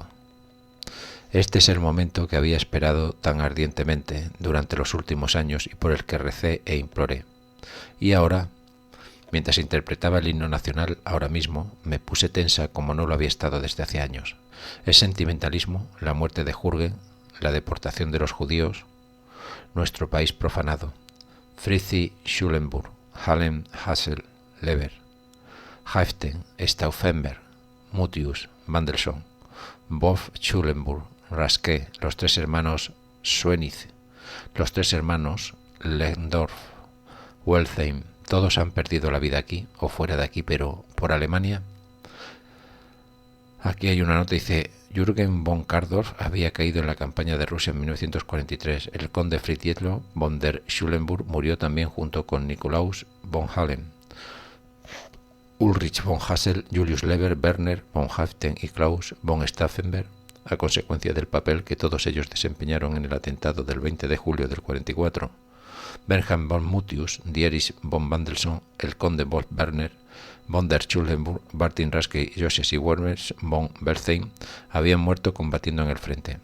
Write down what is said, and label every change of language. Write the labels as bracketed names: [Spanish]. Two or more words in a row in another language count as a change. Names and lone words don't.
[Spanish] Este es el momento que había esperado tan ardientemente durante los últimos años y por el que recé e imploré. Y ahora, mientras interpretaba el himno nacional, ahora mismo me puse tensa como no lo había estado desde hace años. Es sentimentalismo, la muerte de Jürgen, la deportación de los judíos, nuestro país profanado. Fritzi Schulenburg, Halem Hassel, Leber, Haeften, Stauffenberg, Mutius, Mendelssohn, Wolf Schulenburg, Raske, los tres hermanos Schwenitz, los tres hermanos Lendorf, Welsheim, todos han perdido la vida aquí o fuera de aquí, pero por Alemania. Aquí hay una nota, dice: Jürgen von Kardorf había caído en la campaña de Rusia en 1943. El conde Friedrich von der Schulenburg murió también junto con Nikolaus von Halem, Ulrich von Hassel, Julius Leber, Werner von Haeften y Klaus von Stauffenberg, a consecuencia del papel que todos ellos desempeñaron en el atentado del 20 de julio del 44. Bernhard von Mutius, Dietrich von Mendelssohn, el conde Wolf Werner, von der Schulenburg, Martin Raske y Joseph y Werner von Welsheim habían muerto combatiendo en el frente.